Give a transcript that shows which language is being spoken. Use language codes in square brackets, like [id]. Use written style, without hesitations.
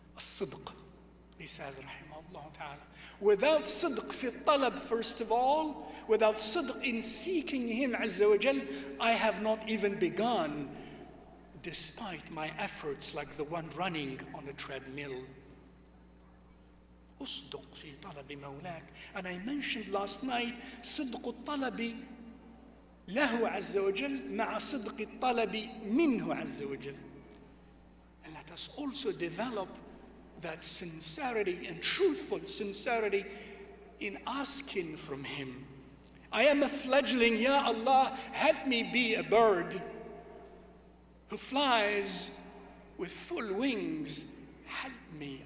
[en] الصدق. He says, rahimahullah ta'ala. Without sidq fi talab, first of all, without sidq in seeking Him Azza wa Jal, I have not even begun, despite my efforts like the one running on a treadmill. [ar] أصدق في طلب مولاك. [en] And I mentioned last night, [ar] صدق الطلب له عز وجل مع صدق الطلب منه عز وجل. [en] And let us also develop that sincerity and truthful sincerity in asking from Him. I am a fledgling, Ya Allah, help me be a bird who flies with full wings. Help me.